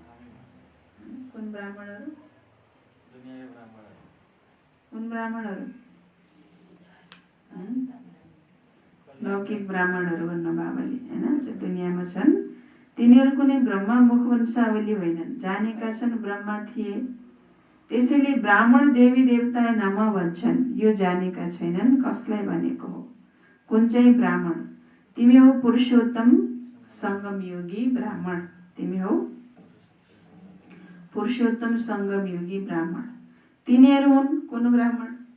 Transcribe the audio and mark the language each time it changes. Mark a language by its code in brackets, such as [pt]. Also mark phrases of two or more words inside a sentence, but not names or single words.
[ne] कुन ब्राह्मणहरू? कुन ब्राह्मणहरू? लौकिक ब्राह्मणहरू भन्नु बाबाले हैन जो दुनियाँमा छन् तिनीहरू कुनै ब्रह्मामुख वंशावली होइनन्। जानेका छन् ब्रह्मा थिए, त्यसैले ब्राह्मण देवी देवता नमः भन्छन्। यो जानेका छैनन् कसलाई भनेको हो। कुन चाहिँ ब्राह्मण? तिमी हो पुरुषोत्तम सङ्गम योगी ब्राह्मण। तिमी हो पुरुषोत्तम सङ्गम योगी ब्राह्मण। तिनीहरू हुन् कुन ब्राह्मण?